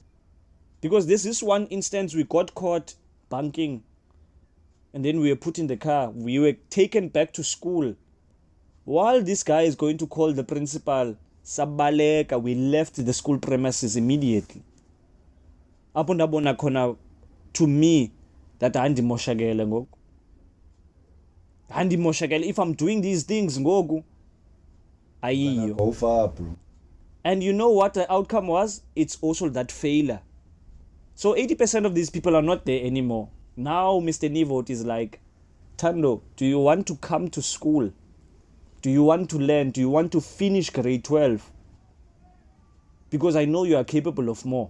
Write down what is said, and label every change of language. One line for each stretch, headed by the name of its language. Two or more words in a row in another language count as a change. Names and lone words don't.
English: Because this is one instance we got caught bunking and then we were put in the car. We were taken back to school. While this guy is going to call the principal, Sabaleka, we left the school premises immediately.
Xhosa: Apo ndabona khona
English: to me that
Xhosa: handimoshakele ngoku.
English: Handimoshakele if I'm doing these things ngoku.
Xhosa: Ayiyo.
English: Go far, bro. And you know what the outcome was? It's also that failure. So 80% of these people are not there anymore. Now Mr. Nivot is like, Thando, do you want to come to school? Do you want to learn? Do you want to finish grade 12? Because I know you are capable of more.